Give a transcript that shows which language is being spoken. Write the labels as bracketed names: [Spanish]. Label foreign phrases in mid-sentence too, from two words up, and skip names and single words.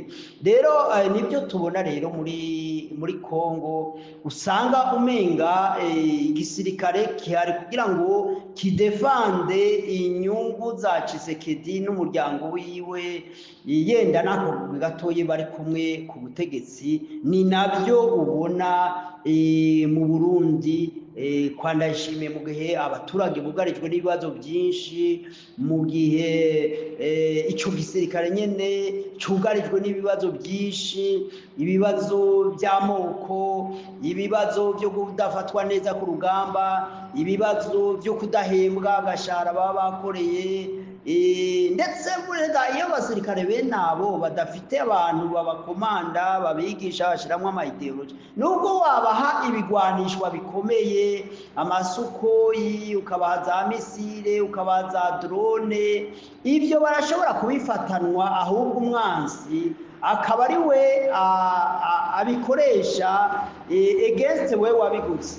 [Rundi] Rero nibyo tubona rero muri Kongo, usanga umenga igisirikare kihari kugira ngo kidefande inyungu za Tshisekedi n'umuryango wiwe, yenda nako gatoye bari kumwe ku butegetsi. [Kinyarwanda] Ni nabyo ubona mu Burundi kwa Ndayishimiye, mu gihe abaturage bugarijwe n'ibibazo byinshi, mu gihe icyo gisirikare nyene cyugarijwe n'ibibazo byinshi, ibibazo by'amoko, ibibazo byo kudafatwa neza ku rugamba, ibibazo byo kudahembwa agashahara baba bakoreye, ndetse burega iyo abasirikare bene abo badafite abantu babakomanda babigisha bashyiramo amayideoloji, nubwo wabaha ibigwanishwa bikomeye, amasukoyi, ukabaha za misile, ukabaha za drone, ibyo barashobora kubifatanwa, ahubwo umwansi akaba ari we abikoresha against we wabiguze.